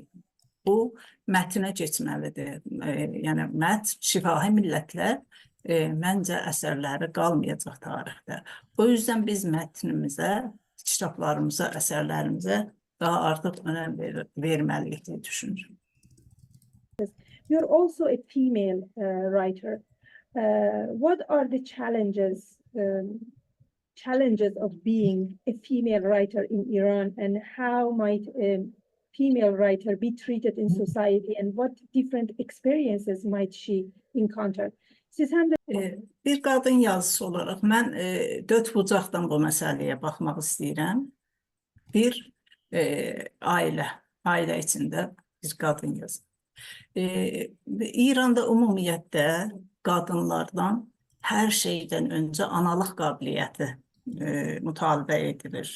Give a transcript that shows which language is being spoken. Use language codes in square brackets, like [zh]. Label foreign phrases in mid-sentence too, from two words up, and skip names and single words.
[az] Bu, mətnə keçməlidir. Yəni, şifahi millətlər məncə əsərləri qalmayacaq tarixdə. [tr] O yüzden [az] biz mətnimizə, kitablarımıza, əsərlərimizə daha artıq önəm verməliyik [tr] diye düşünürüm. [en] You're also a female writer. What are the challenges of being a female writer in Iran, and how might a female writer be treated in society, and what different experiences might she encounter? [az] Siz həm də Bir qadın yazısı olaraq mən dörd bucaqdan bu məsələyə baxmaq istəyirəm. Bir, ailə içində bir qadın yazı. İranda ümumiyyətlə qadınlardan hər şeydən öncə analıq qabiliyyəti mütalibə edilir.